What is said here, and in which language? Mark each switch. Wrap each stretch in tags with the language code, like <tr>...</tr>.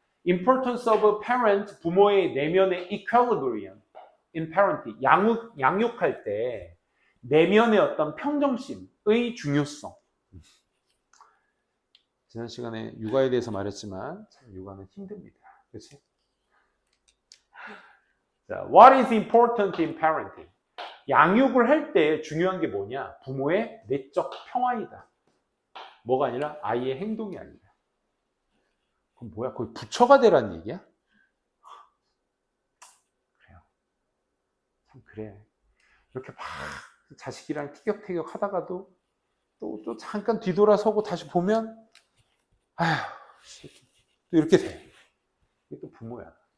<en>Importance of parent,</en> <ko>부모의 내면의</ko> <en>equilibrium in parenting,</en> <ko>양육할 때 내면의 어떤 평정심의 중요성. 지난 시간에 육아에 대해서 말했지만 육아는 힘듭니다. 그렇지? 자,</ko> <en>what is important in parenting?</en> <ko>양육을 할 때 중요한 게 뭐냐? 부모의 내적 평화이다. 뭐가 아니라 아이의 행동이 아니라. 그럼 뭐야? 거의 부처가 되라는 얘기야? 그래요. 참 그래. 이렇게 막 자식이랑 티격태격 하다가도 또 잠깐 뒤돌아서고 다시 보면 아휴, 또 이렇게 돼. 이게 또 부모야.</ko>